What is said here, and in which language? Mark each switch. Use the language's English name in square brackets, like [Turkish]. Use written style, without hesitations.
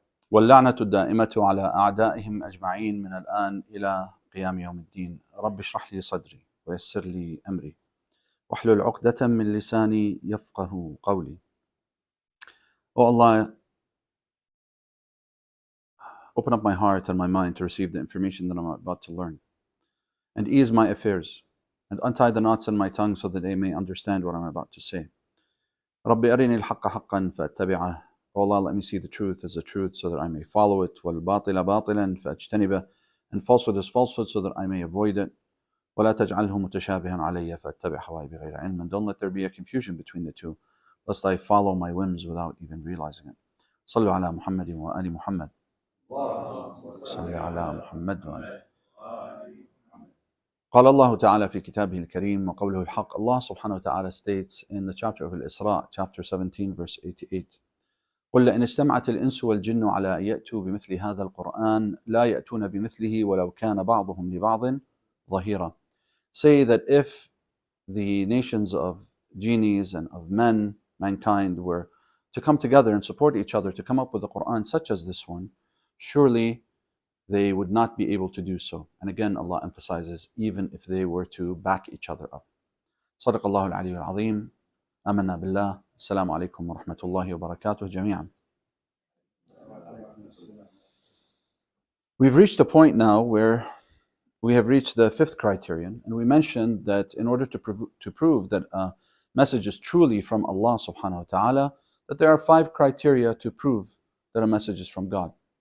[Arabic] واللعنة الدائمة على أعدائهم أجمعين من الآن إلى قيام يوم الدين. رب اشرح لي صدري ويسر لي أمري واحلل عقدة من لساني يفقه قولي. [English] Oh Allah, open up my heart and my mind to receive the information that I'm about to learn, and ease my affairs, and untie the knots in my tongue so that they may understand what I'm about to say. [Arabic] Rabbi arini al-haqqa haqqan fa'attaba'ah. [English] Oh Allah, let me see the truth as a truth so that I may follow it. [Arabic] Wal-batila batilan fa'ajtanibah. [English] And falsehood is falsehood so that I may avoid it. [Arabic] وَلَا تَجْعَلْهُ مُتَشَابِهًا عَلَيَّ فَأَتَّبِعْ هَوَايَ بِغَيْرِ عِلْمٍ. [English] And don't let there be a confusion between the two, lest I follow my whims without even realizing it. [Arabic] صلوا على محمد وآل محمد. صل على محمد وآل. قال الله تعالى في كتابه الكريم وقوله الحق. [English] Allah subhanahu wa ta'ala states in the chapter of Al-Isra, chapter 17, verse 88, [Arabic] قل لئن اجتمعت الإنس والجن على أن يأتوا بمثل هذا القرآن لا يأتون بمثله ولو كان بعضهم لبعض ظهيرا. [English] Say that if the nations of genies and of mankind were to come together and support each other to come up with a Quran such as this one, surely they would not be able to do so. And again, Allah emphasizes, even if they were to back each other up. [Arabic] صدق الله العلي العظيم. آمنا بالله. السلام عليكم ورحمة الله وبركاته جميعا. [English] We've reached a point now where we have reached the fifth criterion, and we mentioned that in order to prove that a message is truly from Allah subhanahu wa ta'ala, that there are 5 criteria to prove that a message is from God.